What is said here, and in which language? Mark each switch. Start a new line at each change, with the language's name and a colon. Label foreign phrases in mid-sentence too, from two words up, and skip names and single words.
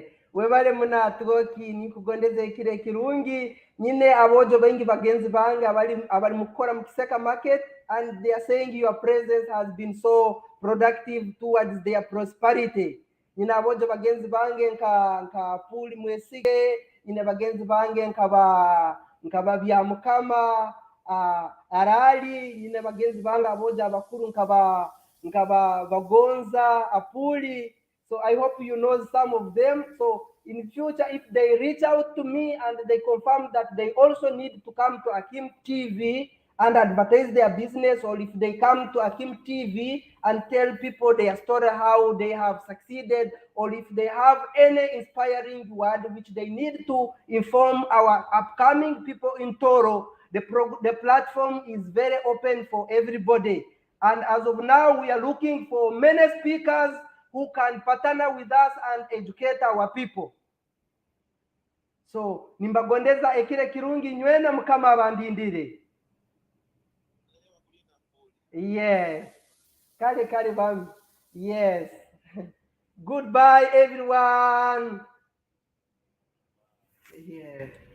Tooro: Webale muna atoki ni kugondeza ikire kirungi nyine abojo bengi bagenzi bange abali mukora mukiseka market,
English: and they are saying your presence has been so productive towards their prosperity.
Tooro: Nyine abojo bagenzi bange nka Puli Mwesige, nyine bagenzi bange nkaba bya mukama arali, nyine bagenzi bange abojo abakuru nkaba Bagonza, Apuli.
English: So I hope you know some of them. So in future, if they reach out to me and they confirm that they also need to come to Akim TV and advertise their business, or if they come to Akim TV and tell people their story, how they have succeeded, or if they have any inspiring word which they need to inform our upcoming people in Tooro, the platform is very open for everybody. And as of now, we are looking for many speakers who can partner with us and educate our people.
Tooro: So nimbagondeza ekire kirungi nywena mukama abandindire. Yes. Kale bam.
English: Yes. Goodbye everyone. Yes.